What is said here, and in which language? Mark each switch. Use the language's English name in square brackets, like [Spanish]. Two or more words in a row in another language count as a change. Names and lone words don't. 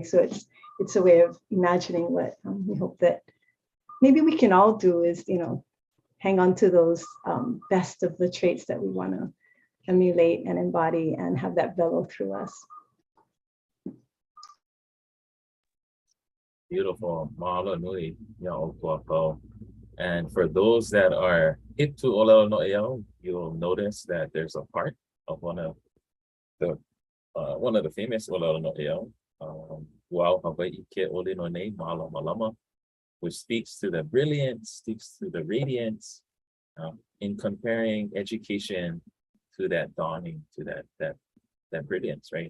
[English] So it's a way of imagining what we hope that maybe we can all do is, hang on to those best of the traits that we want to emulate and embody and have that velo through us. Beautiful. [Hawaiian] Mahalo nui, ʻŌlino. [English] And for those that are hip to [Hawaiian] olelo no eau, [English] you'll notice that there's a part of one of the famous [Hawaiian] olelo no eau, Wau Hawaii ʻŌlino Nei Mālamalama, [English] which speaks to the brilliance, speaks to the radiance, in comparing education to that dawning, to that brilliance, right?